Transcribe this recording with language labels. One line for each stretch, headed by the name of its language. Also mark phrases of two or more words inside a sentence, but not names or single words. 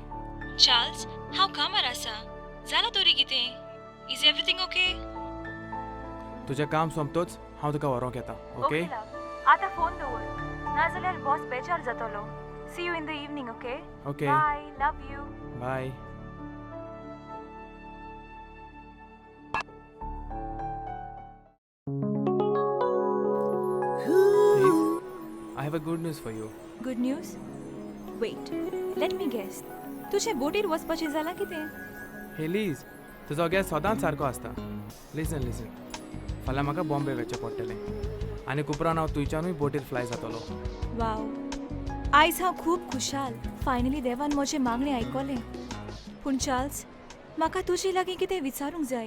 Konkani: चार्ल्स, हांव कामार आसा. जालां तरी कितें?
English: Is everything okay?
Konkani: तुजें काम सोंपतोच हांव तुका व्हरोंक येता. ओके? आतां फोन दवर, नाजाल्यार बॉस बेजार जातलो.
English: See you in the evening. Okay? ओके. Bye. Love you. बाय. I have a good news for you. Good news? Wait, let me guess.
Konkani: तुजें बोटीर वचपाचें जालां कितें? हे लीज, तुजो गॅस सदांच सारको आसता. लिसन, फाल्यां म्हाका बॉम्बे वचचें पडटलें. आनी उपरांत हांव थंयच्यानूय बोटीर फ्लाय जातलो. वाव, आयज हांव खूब खुशाल. फायनली देवान म्हजें मागणें आयकलें. पूण चार्ल्स, म्हाका तुजे लागीं कितें विचारूंक जाय.